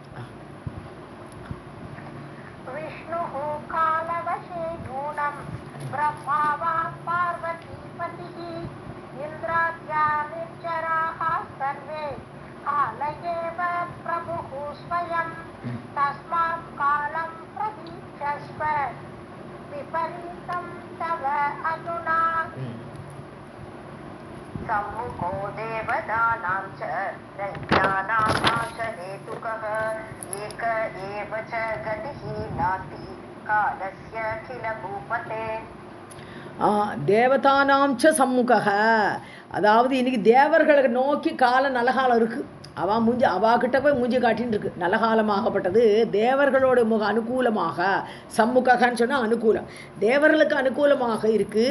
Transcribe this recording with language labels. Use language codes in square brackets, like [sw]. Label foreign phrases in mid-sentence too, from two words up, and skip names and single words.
[sa] विष्णु कालवशे नूनं ब्रह्मा वा पार्वतीपतिः इन्द्राद्या निर्जराः सर्वे काल एव प्रभुः स्वयम् तस्मात् कालं प्रतीक्षस्व विपरीतं तव अधुना. सम्मुखो देवदानां च दैत्यानां नाशहेतुकः एक एव च गतिः नास्ति कालस्य किल भूपते. देवतानां च सम्मुख, [ta] அதாவது இன்னைக்கு தேவர்களை நோக்கி காலம் நல்ல காலம் இருக்குது. அவன் மூஞ்சி அவாக்கிட்ட போய் மூஞ்சி காட்டின்னு இருக்கு. நல்ல காலமாகப்பட்டது தேவர்களோட முக அனுகூலமாக, சம்முகன்னு சொன்னால் அனுகூலம், தேவர்களுக்கு அனுகூலமாக இருக்குது.